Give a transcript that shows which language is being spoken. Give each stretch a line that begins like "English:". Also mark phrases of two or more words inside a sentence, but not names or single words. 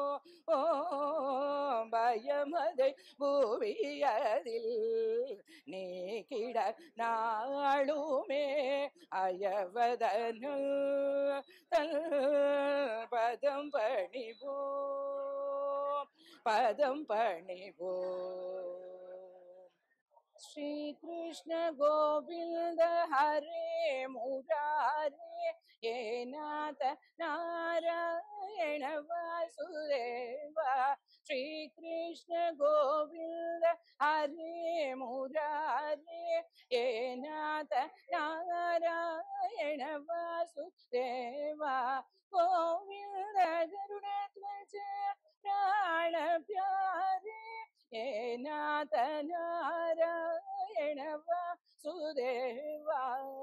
Tamil: பயமதை பூவியதில் நீக்கிட நாளுமே அயவதனு தன் பதம் பணிவோ பதம் பணிவோ
Sanskrit: श्री कृष्ण गोविंद हरे मुरारे ये नाथ नारायण वासुदेवा श्री कृष्ण गोविंद हरे मुरारे ये नाथ नारायण वासुदेवा गोविंद गरुड़ध्वज प्राण प्यारे ये नाथ नारायण वासुदेवा